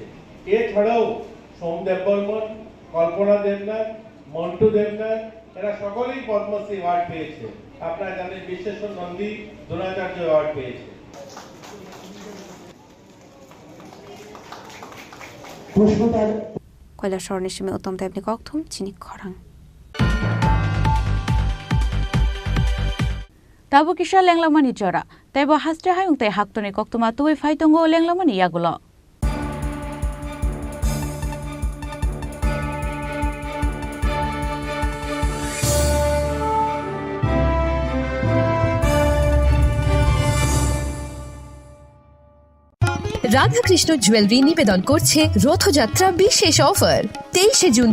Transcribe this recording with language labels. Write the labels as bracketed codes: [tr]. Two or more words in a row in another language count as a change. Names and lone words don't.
[bn] এছাড়াও সোমদেব বর্মন, কল্পনা দেবনাথ, মন্টু দেবনাথ এরা সকলেই পদ্মশ্রী অ্যাওয়ার্ড পেয়েছে। আপনারা জানেন বিশ্বেশ্বর নন্দী দ্রোণাচার্য অ্যাওয়ার্ড পেয়েছে। [trp] কৈলাসহর নিশিমে উত্তম দেবনী ককথুম চিনি খরাং Tabu kisha lenglamani jora. Taibo hastre hayung te haktoni koktuma tuwi faitongo lenglamani yagulo. [bn] রাধাকৃষ্ণ জুয়েলারি নিবেদন করছে রথযাত্রা বিশেষ অফার 23 জুন